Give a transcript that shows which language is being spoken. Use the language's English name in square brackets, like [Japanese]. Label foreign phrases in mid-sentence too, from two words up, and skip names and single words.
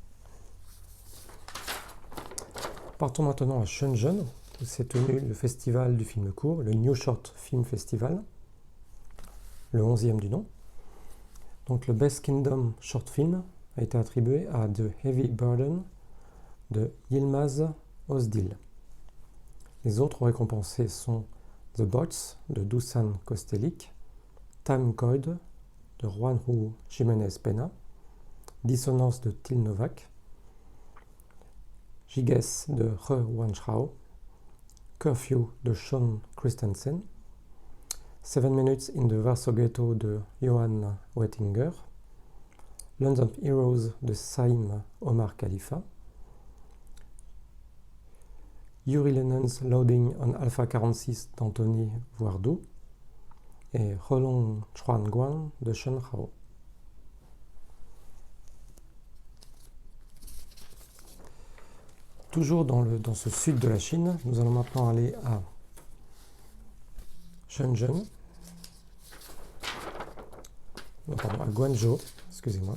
[French] Partons maintenant à Shenzhen, où s'est tenu le festival du film court, le New Short Film Festival, le 11e du nom. Donc le Best Kingdom Short Film a été attribué à The Heavy Burden de Yilmaz Ozdil. Les autres récompensés sont The Bots de Dusan Kostelic, Time Code de Juanjo Jiménez Pena, Dissonance de Till Novak, Giges de He Wanchao, Curfew de Sean Christensen, 7 Minutes in the Warsaw Ghetto de Johan Wettinger, Lands of Heroes de Saïm Omar Khalifa, Yuri Lennon's Loading on Alpha 46 d'Anthony Voardou et Rolong Chuan Guan de Shen Hao. Toujours dans ce sud de la Chine, nous allons maintenant aller à Shenzhen, à Guangzhou, excusez-moi.